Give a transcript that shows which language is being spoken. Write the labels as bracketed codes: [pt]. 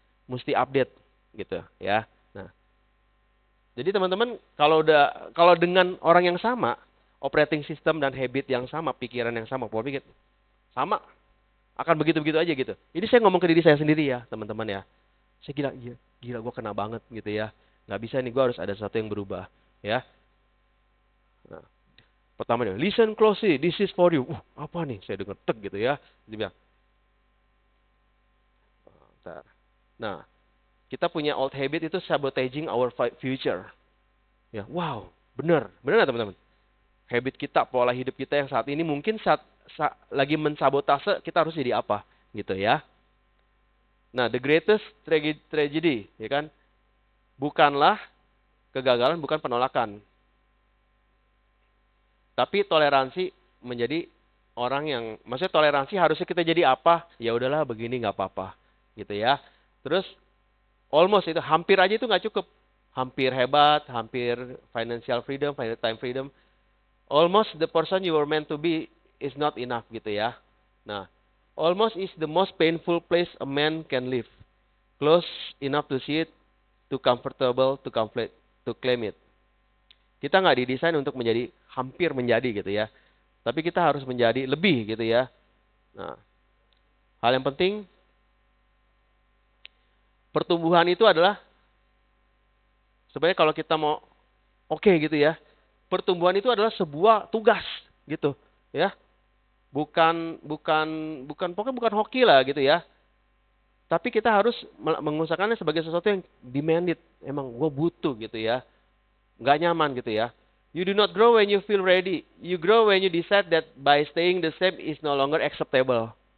[id] Mesti update gitu ya. Nah, jadi teman-teman kalau dengan orang yang sama, operating system dan habit yang sama, pikiran yang sama, pola pikir sama, akan begitu-begitu aja gitu. Ini saya ngomong ke diri saya sendiri ya, teman-teman ya. Saya gila gue kena banget gitu ya. Nggak bisa nih, gue harus ada sesuatu yang berubah ya. Nah, pertama nih, [en] listen closely, this is for you. [id] Apa nih? Saya dengar tek gitu ya. Dia bilang, bentar. Nah, kita punya [en] old habit itu sabotaging our future. [id] Ya, wow, benar nggak teman-teman? Habit kita, pola hidup kita yang saat ini mungkin lagi mensabotase kita harus jadi apa, gitu ya. Nah, [en] the greatest tragedy, [id] ya kan? Bukanlah kegagalan, bukan penolakan. Tapi toleransi menjadi orang yang, maksudnya toleransi harusnya kita jadi apa? Ya udahlah begini nggak apa-apa, gitu ya. Terus almost itu hampir aja itu nggak cukup. Hampir hebat, hampir financial freedom, time freedom. [en] Almost the person you were meant to be is not enough [id] gitu ya. [en] Nah, almost is the most painful place a man can live. Close enough to see it, too comfortable to claim it. [id] Kita nggak didesain untuk menjadi hampir menjadi gitu ya. Tapi kita harus menjadi lebih gitu ya. Nah, hal yang penting pertumbuhan itu adalah sebenarnya kalau kita mau oke gitu ya. Pertumbuhan itu adalah sebuah tugas gitu ya. Pokoknya bukan hoki lah gitu ya. Tapi kita harus mengusahakannya sebagai sesuatu yang demanded. Emang gue butuh gitu ya. Nggak nyaman gitu ya. [en] You do not grow when you feel ready. You grow when you decide that by staying the same is no longer acceptable.